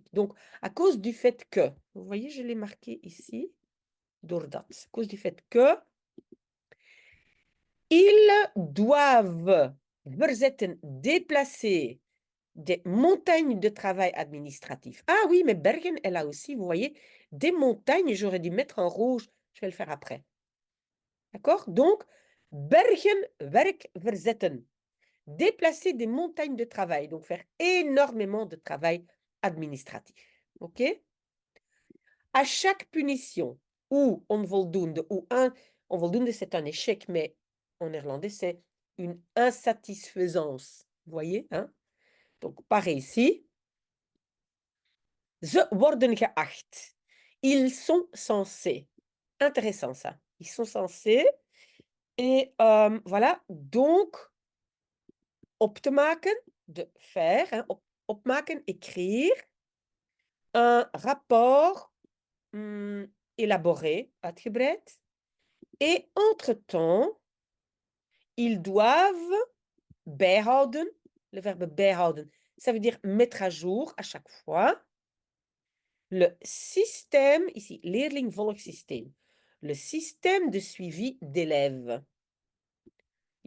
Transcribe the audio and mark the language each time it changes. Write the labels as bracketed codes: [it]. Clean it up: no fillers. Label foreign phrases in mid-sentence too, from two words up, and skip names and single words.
[fr] Donc, à cause du fait que, vous voyez, je l'ai marqué ici, doordat, à cause du fait que, ils doivent verzetten, déplacer des montagnes de travail administratif. Ah oui, mais Bergen est là aussi, vous voyez, des montagnes, j'aurais dû mettre en rouge, je vais le faire après. D'accord? Donc, [nl] bergen, werk verzetten. [fr] Déplacer des montagnes de travail, donc faire énormément de travail administratif. OK? À chaque punition ou onvoldoende, ou onvoldoende c'est un échec, mais en néerlandais c'est une insatisfaisance. Vous voyez? Hein? Donc, pareil ici. [nl] Ze worden geacht. [fr] Ils sont censés. Intéressant ça. Ils sont censés. Et voilà, donc, [nl] op te maken, [fr] de faire, hein, opmaken, écrire, un rapport élaboré, uitgebreid. Et entre-temps, ils doivent bijhouden, le verbe bijhouden, ça veut dire mettre à jour à chaque fois, le système, ici, leerlingvolgsysteem, le système de suivi d'élèves.